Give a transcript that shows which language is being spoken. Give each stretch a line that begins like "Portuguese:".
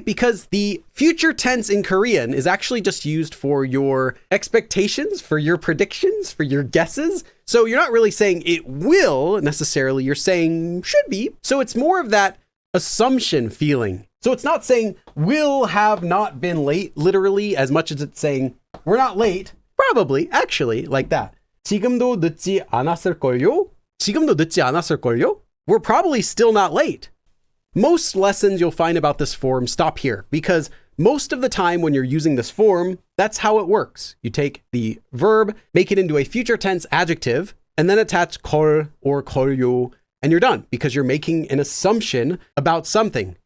English: Because the future tense in Korean is actually just used for your expectations, for your predictions, for your guesses. So you're not really saying it will necessarily, you're saying should be. So it's more of that assumption feeling. So it's not saying will have not been late, literally, as much as it's saying we're not late, probably, actually, like that.
Korean: 지금도 늦지 않았을걸요? 지금도 늦지 않았을걸요?
English: We're probably still not late. Most lessons you'll find about this form stop here because most of the time when you're using this form, that's how it works. You take the verb, make it into a future tense adjective, and then attach 걸 or 걸요, and you're done because you're making an assumption about something.